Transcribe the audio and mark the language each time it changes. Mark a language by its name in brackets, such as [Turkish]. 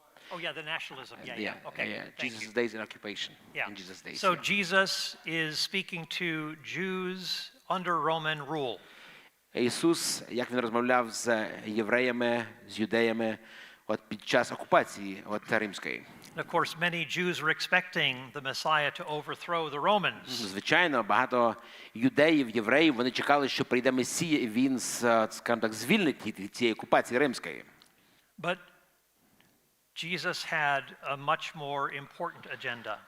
[English] Oh yeah, the nationalism. Yeah. Okay. Thank Jesus' you. days in occupation. Yeah. In Jesus' days. So Jesus is speaking to Jews under Roman rule. [Ukrainian] Ісус, як він розмовляв з євреями, з юдеями під час окупації римської. [English] And of course, many Jews were expecting the Messiah to overthrow the Romans. [Ukrainian] Звичайно, багато юдеїв, євреїв, вони чекали, що прийде Месія, і він, скажімо так, звільнить їх від цієї окупації римської. [English] But Jesus had a much more important agenda.